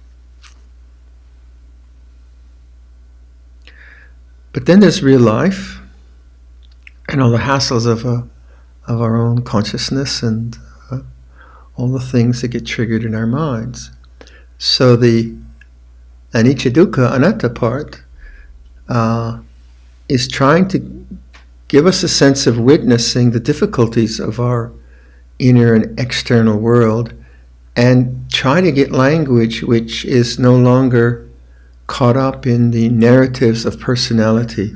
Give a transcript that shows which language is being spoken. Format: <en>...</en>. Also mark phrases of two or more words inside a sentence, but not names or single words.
<en>But then there's real life and all the hassles of our own consciousness and all the things that get triggered in our minds. So the</en> <pi>anicca, dukkha, anatta</pi> <en>part is trying to give us a sense of witnessing the difficulties of our inner and external world, and try to get language which is no longer caught up in the narratives of personality.</en>